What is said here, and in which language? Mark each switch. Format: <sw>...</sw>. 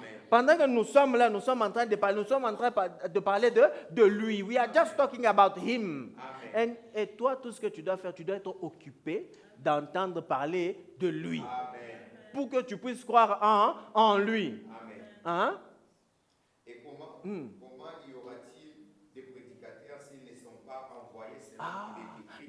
<fr>Pendant que nous sommes là, nous sommes en train de parler de lui.</fr> <en>We are just talking about him.</en> <fr>Et toi, tout ce que tu dois faire, tu dois être occupé d'entendre parler de lui. Amen. Pour que tu puisses croire en lui. Amen. Et comment y aura-t-il des prédicateurs s'ils ne sont pas envoyés selon qu'il est écrit?</fr>